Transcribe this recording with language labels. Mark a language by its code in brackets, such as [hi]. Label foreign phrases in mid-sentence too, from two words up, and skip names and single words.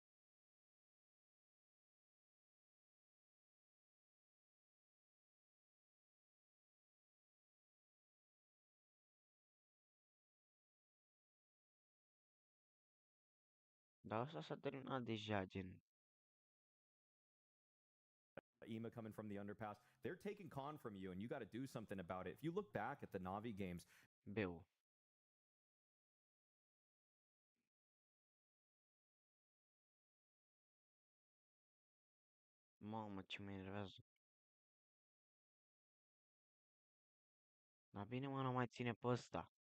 [ro] Dar asta s-a terminat deja, gen. [en] Ema coming from the underpass, they're taking con from you, and you got to do something about it. If you look back at the Navi games, [ro] Beu. Mamă, ce mă enervează. Dar bine, mă, nu mai ține pe ăsta.